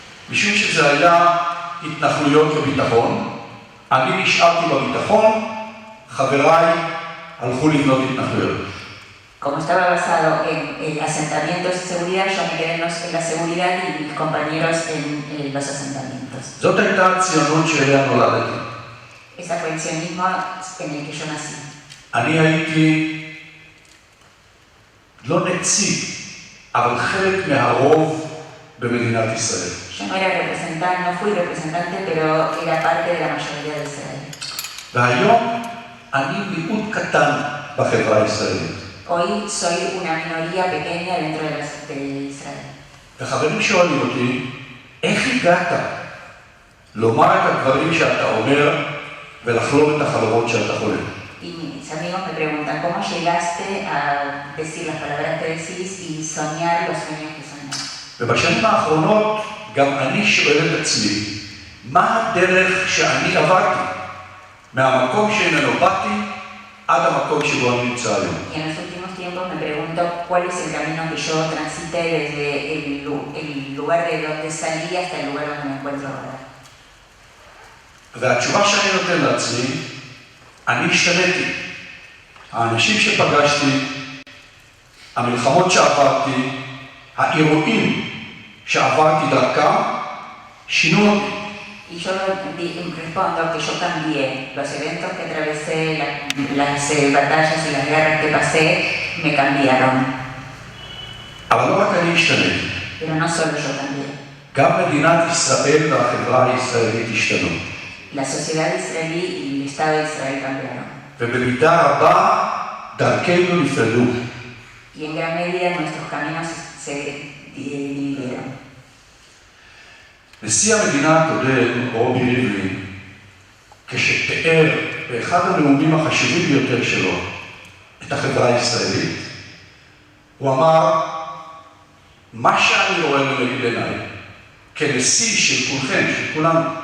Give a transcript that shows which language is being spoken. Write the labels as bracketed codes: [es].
[he] משום שזה היה התנחלויות וביטחון, אני נשארתי בביטחון, חבריי הלכו לבנות התנחלויות. [es] Como estaba basado en asentamientos y seguridad, yo me quedé en la seguridad y mis compañeros en los asentamientos. [he] זאת הייתה הציונות שאליה נולדתי. [es] Ese fue el sionismo en el que yo nací. [he] אני הייתי לא נציג, אבל חלק מהרוב במדינת ישראל. [es] Yo no era representante, no fui representante, pero era parte de la mayoría de Israel. [he] והיום אני מיעוט קטן בחברה הישראלית. [es] Hoy soy una minoría pequeña dentro de Israel. [he] וחברים שואלים אותי, איך הגעת לומר את הדברים שאתה אומר ולחלום את החלומות שאתה חולם? [es] Y mis amigos me preguntan, ¿cómo llegaste a decir las palabras que decís y soñar los sueños que soñás? [he] ובשנים האחרונות גם אני שואל את עצמי, מה הדרך שאני עברתי מהמקום שממנו באתי עד המקום שבו אני נמצא היום? [es] Y en los últimos tiempos me pregunto cuál es el camino que yo transité desde el lugar de donde salí hasta el lugar donde me encuentro ahora. [he] והתשובה שאני נותן לעצמי, אני השתניתי. האנשים שפגשתי, המלחמות שעברתי, האירועים שעברתי דרכם, שינו אותי. [es] Y yo respondo que yo cambié. Los eventos que atravesé, las batallas y las guerras que pasé, me cambiaron. [he] אבל לא רק אני השתניתי. [es] Pero no solo yo cambié. [he] גם מדינת ישראל והחברה הישראלית השתנו. [es] La sociedad israelí y el Estado de Israel cambiaron. [he] ובמידה רבה דרכנו נפרדו. [es] Y en gran medida nuestros caminos se dividieron. [he] נשיא המדינה הקודם, רובי ריבלין, כשתיאר באחד הנאומים החשובים ביותר שלו את החברה הישראלית, הוא אמר, מה שאני רואה לנגד עיניי, כנשיא של כולכם, של כולנו,